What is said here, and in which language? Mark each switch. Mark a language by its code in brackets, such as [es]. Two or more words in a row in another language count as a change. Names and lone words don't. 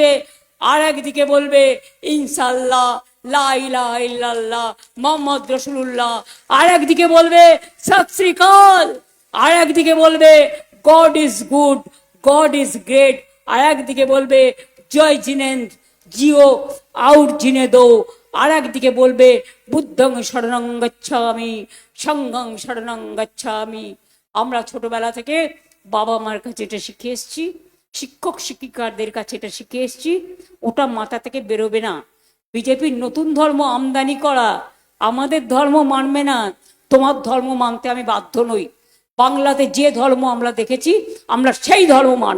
[bn] আর একদিকে বলবে [ar] إن شاء الله لا إله إلا الله محمد رسول الله. [bn] আর একদিকে বলবে [pa] ਸਤਿ ਸ੍ਰੀ ਅਕਾਲ। [bn] আর একদিকে বলবে [en] God is good, God is great. [bn] আর একদিকে বলবে [hi] जय जिनेन्द्र जियो आउट जीने दो। [bn] আর একদিকে বলবে [pi] বুদ্ধং শরণং গচ্ছামি সংঘং শরণং গচ্ছামি। [bn] আমরা ছোটবেলা থেকে বাবা মার কাছে এটা শিখে এসেছি, শিক্ষক শিক্ষিকাদের কাছে এটা শিখে এসেছি, ওটা মাথা থেকে বেরোবে না। বিজেপির নতুন ধর্ম আমদানি করা, আমাদের ধর্ম মানবে না, তোমার ধর্ম মানতে আমি বাধ্য নই। বাংলাতে যে ধর্ম আমরা দেখেছি আমরা সেই ধর্ম মানব।